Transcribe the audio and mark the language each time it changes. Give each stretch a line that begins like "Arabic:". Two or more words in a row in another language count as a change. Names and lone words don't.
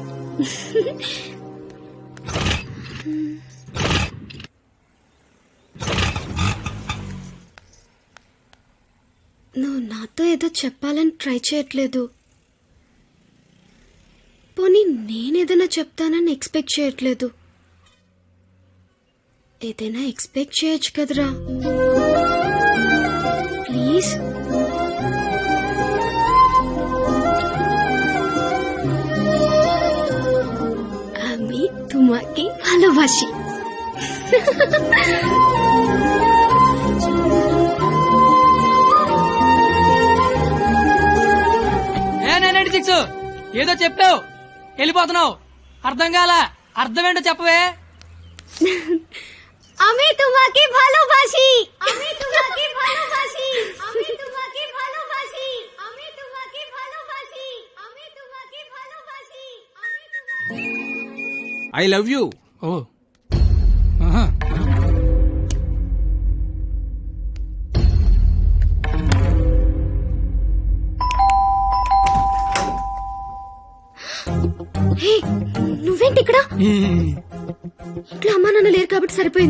Telugu: నువ్వు నాతో ఏదో చెప్పాలని ట్రై చేయట్లేదు. పోనీ నేనేదైనా చెప్తానని ఎక్స్పెక్ట్ చేయట్లేదు. ఏదైనా ఎక్స్పెక్ట్ చేయొచ్చు కదరా ప్లీజ్.
Bangla: আমি তোমাকে ভালোবাসি.
Telugu: ఏ 996 ఏదో చెప్పావు వెళ్ళిపోతున్నావు. అర్థం కాల. అర్థం ఏంటో చెప్పవే.
Bangla: আমি তোমাকে ভালোবাসি. আমি তোমাকে ভালোবাসি. আমি তোমাকে ভালোবাসি. আমি তোমাকে ভালোবাসি. আমি তোমাকে ভালোবাসি. আমি তোমাকে
English: I love you. ఓ ఆహా.
Telugu: హే, నువ్వేంటి ఇక్కడ? ఇంట్లో అమ్మా నాన్న లేరు కాబట్టి సరిపోయింది.